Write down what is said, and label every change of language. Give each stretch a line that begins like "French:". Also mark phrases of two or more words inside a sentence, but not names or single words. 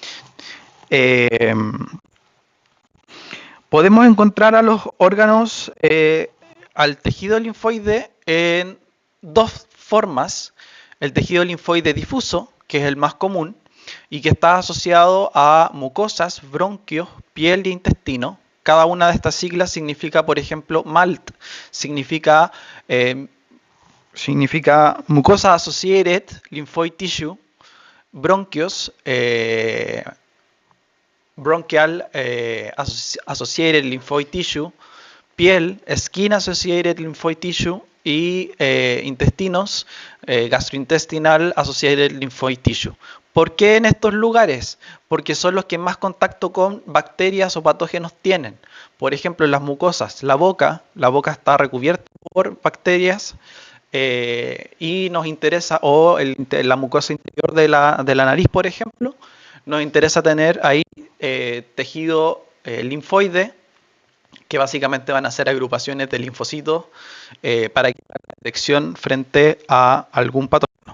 Spanish: Podemos encontrar a los órganos, al tejido linfoide en dos formas. El tejido linfoide difuso, que es el más común, y que está asociado a mucosas, bronquios, piel y intestino. Cada una de estas siglas significa, por ejemplo, MALT, significa
English: mucosa associated lymphoid tissue,
Spanish: bronquios,
English: bronchial associated lymphoid tissue,
Spanish: piel,
English: skin associated lymphoid tissue
Spanish: y intestinos,
English: gastrointestinal associated lymphoid tissue.
Spanish: ¿Por qué en estos lugares? Porque son los que más contacto con bacterias o patógenos tienen. Por ejemplo, en las mucosas, la boca está recubierta por bacterias, y nos interesa, la mucosa interior de la nariz, por ejemplo, nos interesa tener ahí tejido linfoide, que básicamente van a ser agrupaciones de linfocitos para que la detección frente a algún patógeno.